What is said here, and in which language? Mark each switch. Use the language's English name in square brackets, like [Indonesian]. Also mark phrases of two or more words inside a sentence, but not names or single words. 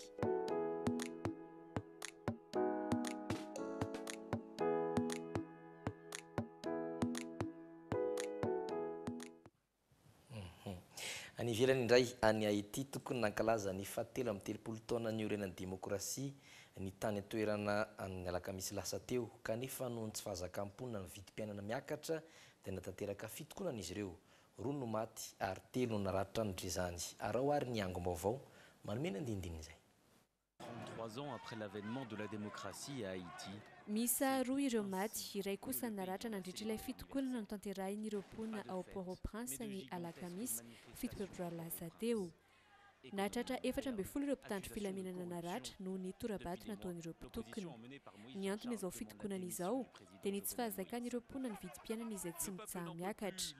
[Malagasy] Any ivelany indray any Haïti tokony nankalaza ny fahatelo amin'ny 30 taona ny orenan'ny demokrasia ny tany atoerana amin'ny alakamisy lasa teo kanefa noho ny tsy fahazakam-ponina ny vidim-piainana miakatra dia natanteraka fitokonana izy ireo. Roa no maty ary 3 no naratra nodrezany. Arao ary ny angom-baovao manome andindininy izay. [French] 33 ans après l'avènement de la démocratie à Haïti. [Malagasy] Misa roa ireo maty, iray kosa naratra nandritra ilay fitokonana no tanterahin'ireo mponina ao Port-au-Prince ny alakamisy 7 febroary lasa teo. Nahatratra 14 ireo mpitandro filaminana naratra noho ny torabato nataon'ireo mpitokony. Ny antony izao fitokonana izao dia ny tsy fahazakan'ireo mponina ny vidim-piainana izay tsy mitsaha miakatra.